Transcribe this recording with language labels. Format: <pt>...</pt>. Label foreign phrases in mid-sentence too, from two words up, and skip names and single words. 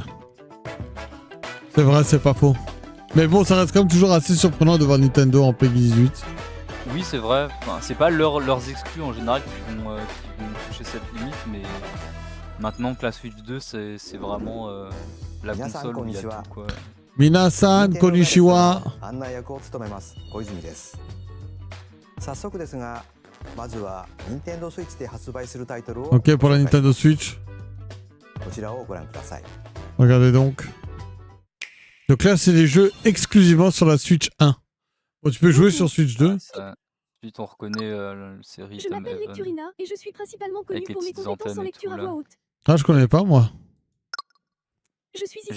<fr>C'est vrai, c'est pas faux. Mais bon, ça reste quand même toujours assez surprenant de voir Nintendo en Peggy 18. Oui, c'est vrai. Enfin, c'est pas leurs exclus en général qui vont toucher cette limite, mais maintenant que la Switch 2, c'est vraiment la console où il y a tout, quoi.</fr> <ja>みなさん、こんにちは. 案内役を務めます小泉です。早速ですが、まずは Nintendo Switch で発売するタイトルを</ja> <fr>Ok, pour la Nintendo Switch.</fr> <ja>こちらをご覧ください。</ja> <fr>Regardez donc. Donc là, c'est les jeux exclusivement sur la Switch 1. Bon, tu peux jouer sur Switch 2. Ensuite, on reconnaît la série. Je m'appelle Lecturina et je suis principalement connue pour mes compétences en lecture à voix haute. Ah, je connais pas, moi. Je suis ici</fr>